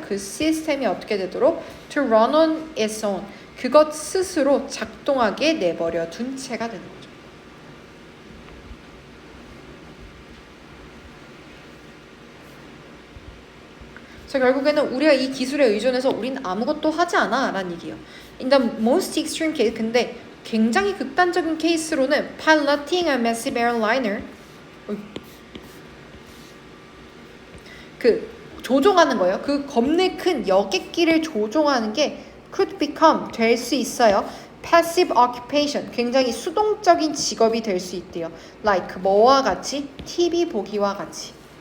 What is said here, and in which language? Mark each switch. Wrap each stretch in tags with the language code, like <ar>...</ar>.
<ko>그 시스템이 어떻게 되도록</ko> <en>to run on its own,</en> <ko>그것 스스로 작동하게 내버려 둔 채가 되는 거죠. 그래서 결국에는 우리가 이 기술에 의존해서 우린 아무것도 하지 않아 라는 얘기예요.</ko> <en>In the most extreme case,</en> <ko>근데 굉장히 극단적인 케이스로는</ko> <en>piloting a massive airliner,</en> <ko>그 조종하는 거예요. 그 겁내 큰 여객기를 조종하는 게</ko> <en>could become,</en> <ko>될 수 있어요. passive occupation, 굉장히 수동적인 직업이 될 수 있대요. like 뭐와 같이? TV 보기와 같이.</ko>